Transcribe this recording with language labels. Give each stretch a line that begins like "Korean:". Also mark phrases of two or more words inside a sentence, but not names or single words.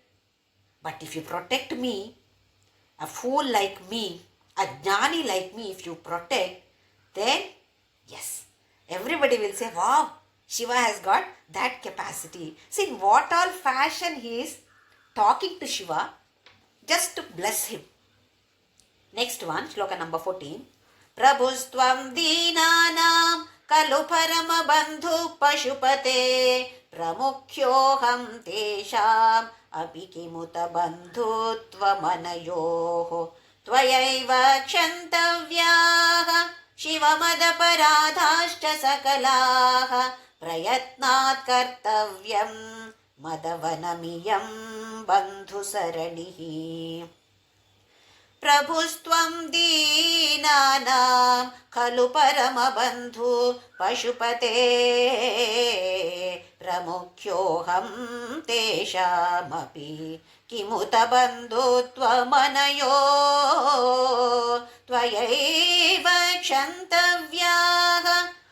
English: But if you protect me, a fool like me, a jnani like me, if you protect, then yes, everybody will say, wow, Shiva has got that capacity. See, in what all fashion he is talking to Shiva just to bless him. Next one, Shloka number 14.
Sanskrit: प्रभुस्त्वं दीनानां खलु परम बन्धुः पशुपते प्रमुख्योऽहं तेषाम् अपिकिमुत बन्धुत्वम् अनयोः त्वयैव क्षन्तव्याः शिवमदपराधाश्च सकलाः प्रयत्नात् कर्तव्यं मदवनमियं बन्धु सरणिः. प्रभुस्त्वं दीनानां खलु परमबन्धुः पशुपते प्रमुख्योऽहं तेषामपि किमुत बन्धुत्वम् अनयोः त्वयैव क्षन्तव्याः